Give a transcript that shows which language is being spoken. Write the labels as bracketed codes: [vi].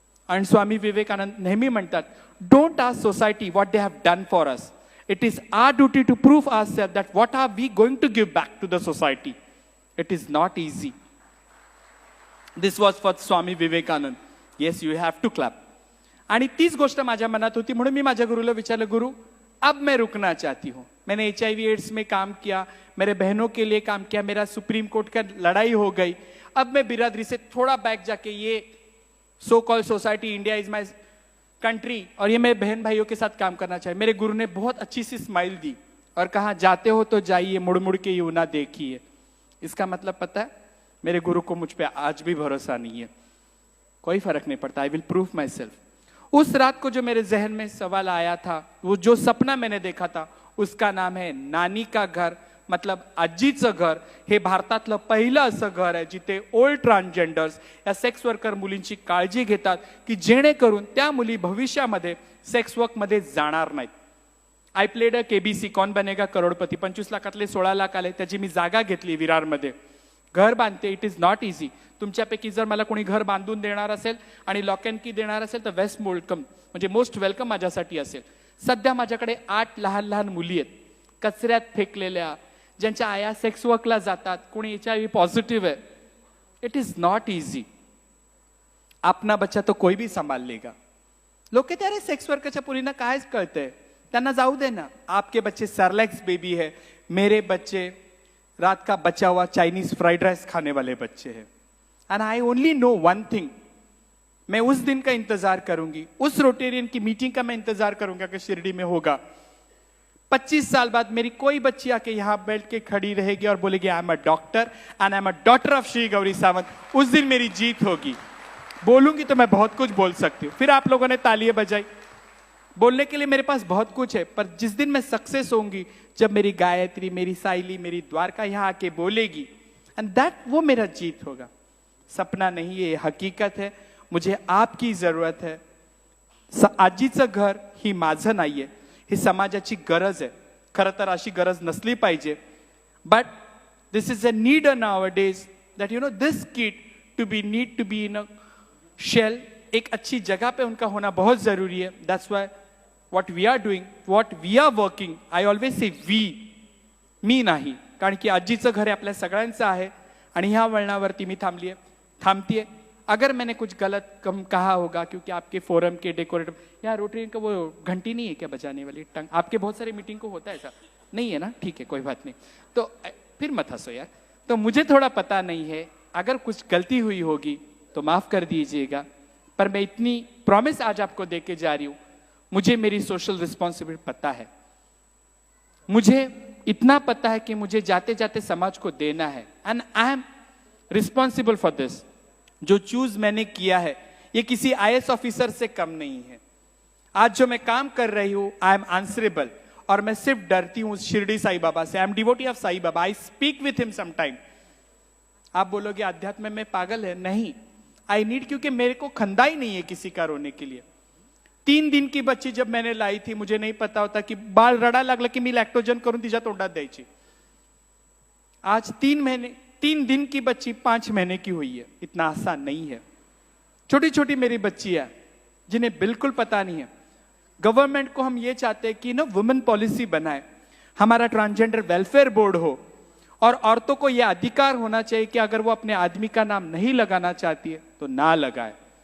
[mr] आणि स्वामी विवेकानंद नेहमी म्हणतात, [en] Don't ask society what they have done for us, It is our duty to prove ourselves that what are we going to give back to the society. It is not easy. This was for Swami Vivekanand. Yes, you have to clap. [mr] आणि तीच गोष्ट माझ्या मनात होती म्हणून मी माझ्या गुरुला विचारलं, [hi] गुरु अब मैं रुकना चाहती हूँ. मैंने HIV एड्स में काम किया, मेरे बहनों के लिए काम किया, मेरा सुप्रीम कोर्ट का लड़ाई हो गई. अब मैं बिरादरी से थोड़ा बैक जाके ये so called society [en] India is my country [hi] और ये मेरे बहन भाइयों के साथ काम करना चाहिए. मेरे गुरु ने बहुत अच्छी सी स्माइल दी और कहा, जाते हो तो जाइए, मुड़ मुड़ के यूं ना देखिए. इसका मतलब पता है, मेरे गुरु को मुझ पे आज भी भरोसा नहीं है. कोई फर्क नहीं पड़ता, [en] I will prove myself. [hi] उस रात को जो मेरे जहन में सवाल आया था, वो जो सपना मैंने देखा था, उसका नाम है नानी का घर, मतलब [mr] आजीचं घर. हे भारतातलं पहिलं असं घर आहे जिथे ओल्ड ट्रान्सजेंडर्स या सेक्स वर्कर मुलींची काळजी घेतात की जेणेकरून त्या मुली भविष्यामध्ये सेक्स वर्क मध्ये जाणार नाहीत. [en] I played a KBC, Kaun Banega Crorepati. [mr] 25 लाखातले 16 लाख आले, त्याची मी जागा घेतली विरारमध्ये. घर बांधते. [en] It is not easy. [mr] तुमच्यापैकी जर मला कोणी घर बांधून देणार असेल आणि लॉक अँड की देणार असेल तर [en] वेस्ट वेलकम, [mr] म्हणजे [en] most welcome [mr] माझ्यासाठी असेल. सध्या माझ्याकडे 8 लहान लहान मुली आहेत, कचऱ्यात फेकलेल्या, ज्यांच्या आया सेक्स वर्कला जातात, कोणी HIV पॉझिटिव्ह आहे. [en] It is not easy. [hi] अपना बच्चा तो कोई भी संभाल लेगा. लोक कहते अरे [mr] सेक्स वर्करच्या पुरींना कायच कळतंय, त्यांना जाऊ दे ना. [hi] आपके बच्चे सरलैक्स बेबी है, मेरे बच्चे रात का बचा हुआ चाइनीज फ्राइड राइस खाने वाले बच्चे हैं. [en] and I only know one thing, [hi] मैं उस दिन का इंतजार करूंगी, उस रोटेरियन की मीटिंग का मैं इंतजार करूंगा कि शिरडी में होगा. 25 साल बाद मेरी कोई बच्ची आके यहां बैठ के खड़ी रहेगी और बोलेगी [en] I am a doctor and I am a daughter of [hi] Shri Gauri Sawant. उस दिन मेरी जीत होगी. बोलूंगी तो मैं बहुत कुछ बोल सकती हूँ. फिर आप लोगों ने तालियां बजाई. बोलने के लिए मेरे पास बहुत कुछ है, पर जिस दिन मैं सक्सेस होंगी, जब मेरी गायत्री, मेरी साइली, मेरी द्वारका यहां आके बोलेगी, [en] and that [hi] वो मेरा जीत होगा. सपना नहीं, ये हकीकत है. मुझे आपकी जरूरत है. [mr] आजीचं घर ही माझं नाहीये, ही समाजाची गरज आहे. खरं तर अशी गरज नसली पाहिजे, [en] But this is a need nowadays that you know this kid to be need to be in a shell. [hi] एक अच्छी जगह पे उनका होना बहुत जरूरी है. [en] that's why what we are doing, what we are working, I always say we, [mr] मी नाही, कारण की आजीचं घर हे आपल्या सगळ्यांचं आहे. आणि ह्या वळणावरती मी थांबतीये. [hi] अगर मैंने कुछ गलत कम कहा होगा, क्योंकि आपके फोरम के डेकोरेटर, यहाँ रोटरी का वो घंटी नहीं है क्या बजाने वाली टंग? आपके बहुत सारे मीटिंग को होता है ऐसा, नहीं है ना? ठीक है, कोई बात नहीं. तो फिर मत हंसो यार. तो मुझे थोड़ा पता नहीं है, अगर कुछ गलती हुई होगी तो माफ कर दीजिएगा. पर मैं इतनी प्रॉमिस आज आपको देके जा रही हूं, मुझे मेरी सोशल रिस्पॉन्सिबिलिटी पता है. मुझे इतना पता है कि मुझे जाते जाते समाज को देना है, [en] And I am responsible for this. [hi] जो चूज मैंने किया है ये किसी IAS ऑफिसर से कम नहीं है. आज जो मैं काम कर रही हूं, [en] I am answerable. [hi] और मैं सिर्फ डरती हूं शिरडी साई बाबा से. [en] I am devotee of Sai Baba. I speak with him sometime. [hi] आप बोलोगे अध्यात्म में पागल है, नहीं. [en] I need, [hi] क्योंकि मेरे को खंदा ही नहीं है किसी का रोने के लिए. 3 दिन की बच्ची जब मैंने लाई थी, मुझे नहीं पता होता की [mr] बाळ रडा लागलं की मी लॅक्टोजन करून तिच्या तोंडात द्यायची. [hi] आज 3 दिन की बच्ची 5 महीने की हुई है. इतना आसान नहीं है. छोटी छोटी मेरी बच्ची है जिन्हें बिल्कुल पता नहीं है. गवर्नमेंट को हम ये चाहते हैं कि वुमेन पॉलिसी बनाए, हमारा ट्रांसजेंडर वेलफेयर बोर्ड हो, और औरतों को यह अधिकार होना चाहिए कि अगर वो अपने आदमी का नाम नहीं लगाना चाहती है तो ना लगाए.